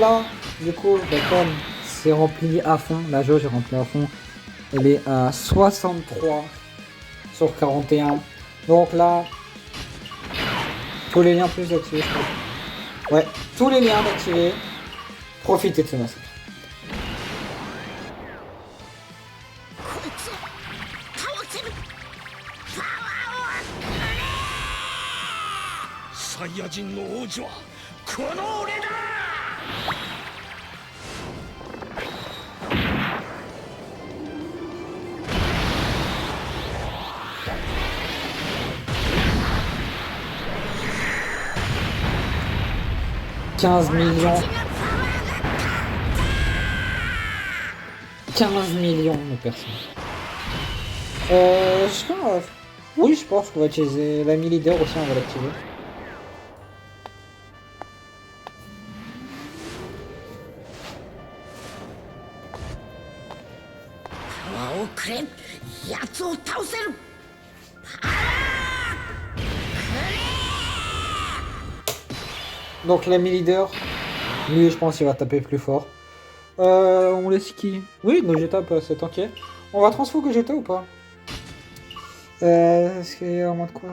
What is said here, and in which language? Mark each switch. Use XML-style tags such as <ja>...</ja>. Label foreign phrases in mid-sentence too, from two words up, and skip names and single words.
<fr>Là, du coup, comme c'est rempli à fond, la jauge est remplie à fond. Elle est à 63 sur 41. Donc là, Tous les liens plus activés, je crois. Ouais, tous les liens activés. Profitez de ce massacre.</fr> <ja>こいつを倒せるパワーをサイヤ人の王子はこの俺だ。</ja> <fr>15 millions. 15 millions de personnes. Je crois... Oui, je pense qu'on va utiliser l'ami leader aussi, on va l'activer.</fr> <ja>パワーをくれ奴を倒せる</ja> <fr>Donc l'ami leader, lui je pense qu'il va taper plus fort. On laisse qui? Oui, Gogeta peut se tanker. On va transfo Gogeta ou pas? Est-ce qu'il y a un mode quoi?</fr>